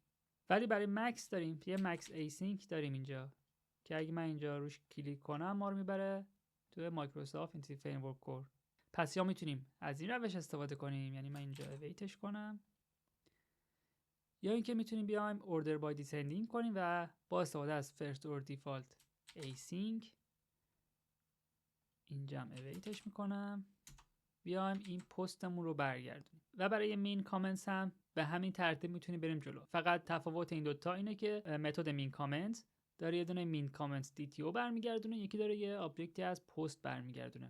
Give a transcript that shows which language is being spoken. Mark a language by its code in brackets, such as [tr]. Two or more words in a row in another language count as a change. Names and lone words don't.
[fa] ولی برای مکس داریم یه Max Async داریم اینجا که اگه من اینجا روش کلیک کنم ما رو میبره تو مایکروسافت Entity Framework Core. پس یا میتونیم از این روش استفاده کنیم، یعنی من اینجا اویتش کنم یا اینکه میتونیم بیایم [en] order by descending [fa] کنیم و با استفاده از [en] first or default async [fa] اینجا هم اویتش میکنم، بیایم این پستمون رو برگردونیم و برای [en] main comments [fa] هم به همین ترتیب میتونیم بریم جلو. فقط تفاوت این دوتا اینه که متد [en] main comment [fa] داره یه دونه [en] main comment DTO [fa] برمیگردونه، یکی داره یه آبجکتی از پست برمیگردونه.